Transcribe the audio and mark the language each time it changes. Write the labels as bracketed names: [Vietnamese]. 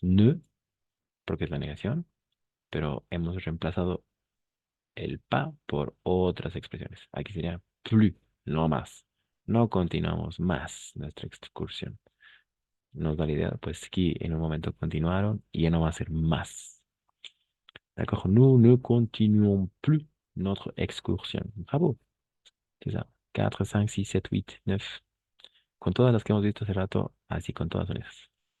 [Spanish] Ne, porque es la negación, pero hemos reemplazado el pa por otras expresiones. Aquí sería plus, no más. No continuamos más nuestra excursión. Nos da la idea, pues que en un momento continuaron y ya no va a ser más. [French] D'accord? Nous ne continuons plus notre excursion. Bravo. C'est ça. 4, 5, 6, 7, 8, 9. [Spanish] Con todas las que hemos visto hace rato, así con todas unidas.